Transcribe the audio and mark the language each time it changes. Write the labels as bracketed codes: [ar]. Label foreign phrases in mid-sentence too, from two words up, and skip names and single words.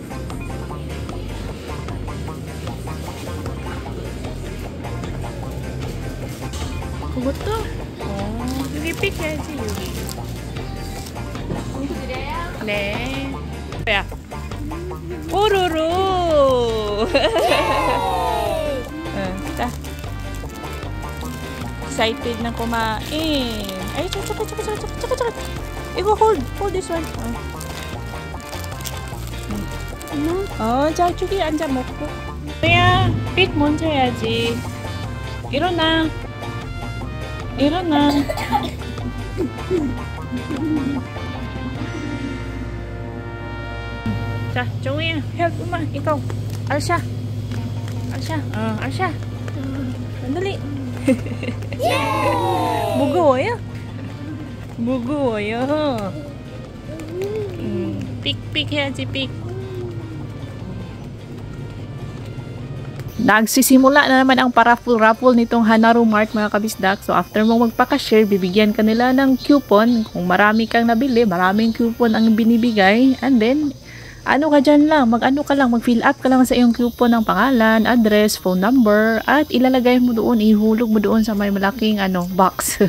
[ko] 그것도? 여기 픽해야지, 여기. 네. 야. 오로로. 자. [tl] Excited na kumain. Ay, tsaka. [en] Hold this one. [ko] 자, 저기 앉아 먹고. 야, 픽 먼저 해야지. 일어나. 자, 정우야, help 엄마. [tl] ikaw. Alsha. Alsha. Sandali. [ko] 무거워요? 픽 해야지, 픽. [tl] Nagsisimula na naman ang paraffle-raffle nitong Hanaru Mart mga kabisdak. So after mo magpaka-share, bibigyan ka nila ng coupon. Kung marami kang nabili, maraming coupon ang binibigay. [en] And then, [tl] mag-fill up ka lang sa iyong coupon ng pangalan, address, [en] phone number, [tl] at ilalagay mo doon, ihulog mo doon sa may malaking box.